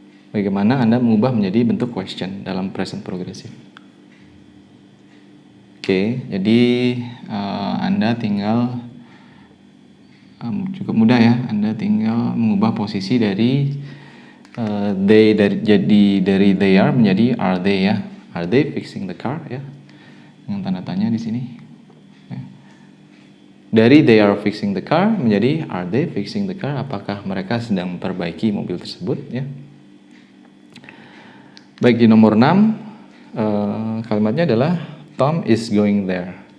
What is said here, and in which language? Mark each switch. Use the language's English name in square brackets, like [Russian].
[Indonesian] Bagaimana Anda mengubah menjadi bentuk question dalam present progressive? Oke, jadi Anda tinggal cukup mudah ya. Anda tinggal mengubah posisi dari they dari they are menjadi are they ya. [English] Are they fixing the car ya? [Indonesian] Dengan tanda tanya di sini. [English] Ya. Dari they are fixing the car menjadi are they fixing the car? [Indonesian] Apakah mereka sedang memperbaiki mobil tersebut ya? Baik, di nomor 6 kalimatnya adalah [English] Tom is going there.